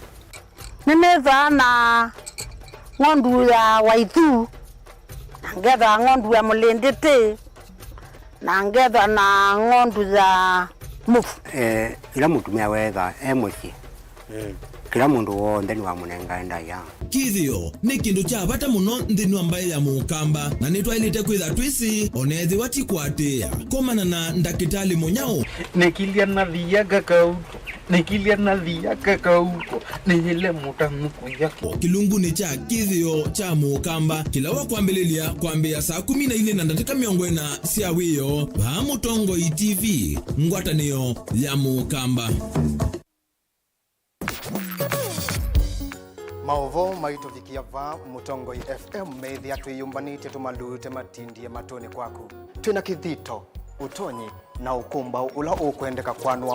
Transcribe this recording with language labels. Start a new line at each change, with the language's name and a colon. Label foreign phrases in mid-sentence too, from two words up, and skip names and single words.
Kamba: ninetha na ngondu ya waithu ngetha ngondu ya mulinditi na ngetha na ngondu za mufu ila mutumia wetha muci kila mundu wonthe ni wamunenga ndaya kithio ni kindu cha bata muno nthini ambaye ya Mukamba na nitwailite kwitha twisi onethi watikwatia komana na ndakitali munyao nikilia na thiaga kauto nikilia na thiaga kauto nile mutanuku yako kilungu ni cha kithio cha Mukamba kila wakwambililia kwambia saa 12 na dakika 40 cia wiyo pa Mutongoi TV ngwatanio ya Mukamba. Maovo maito vikiava Mutongoi FM methi atwiyumbanite tumalute matindie matoni kwaku twina kithito utonyi na ukumba ula ukwendeka kwanua